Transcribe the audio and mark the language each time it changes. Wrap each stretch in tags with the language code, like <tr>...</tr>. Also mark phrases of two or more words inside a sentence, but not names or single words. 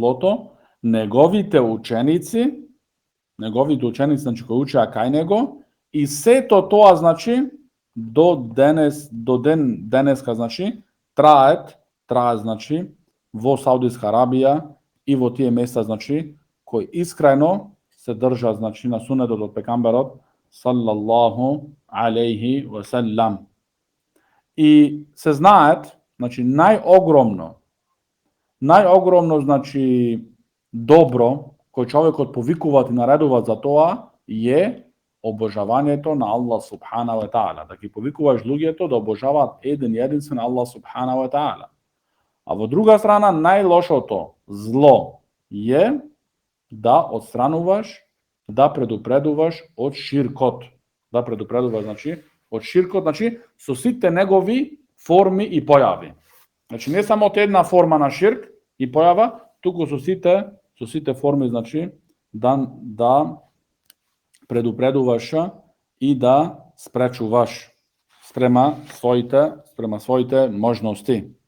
<mk>злото, неговите ученици, значи кои учеа кај него, и сето тоа значи до денеска значи траат значи во Саудиска Арабија и во тие места значи кои искрено се држат значи на сунетот од пекамберот</mk> <ar>صلى الله عليه وسلم.</ar> <mk>И се знаат, значи најогромно значи добро кој човекот повикуваат и наредуваат за тоа е обожавањето на</mk> <ar>الله سبحانه وتعالى,</ar> <mk>да ги повикуваш луѓето да обожаваат еден единствен</mk> <ar>الله سبحانه وتعالى.</ar> <mk>А во друга страна најлошото зло е да отстрануваш, да предупредуваш од ширкот. Да предупредуваш значи од ширкот, значи со сите негови форми и појави. Значи не само од една форма на ширк и појава, туку со со сите форми, значи, да предупредуваш и да спречуваш спрема своите можности.</mk>